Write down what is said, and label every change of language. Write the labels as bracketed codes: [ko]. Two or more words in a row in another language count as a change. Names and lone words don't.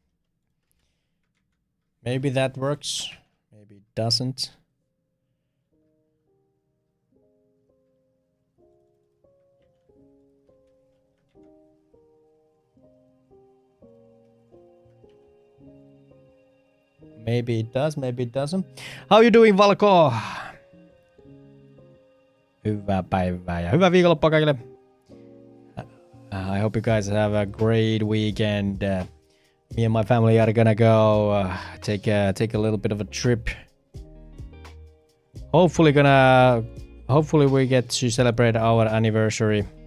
[en] Maybe that works. Maybe it doesn't. Maybe it does, maybe it doesn't. How you doing, Valko? [fi] Hyvää päivää ja hyvää viikonloppua kaikille. [en] I hope you guys have a great weekend. Me and my family are gonna go take a little bit of a trip. Hopefully we get to celebrate our anniversary.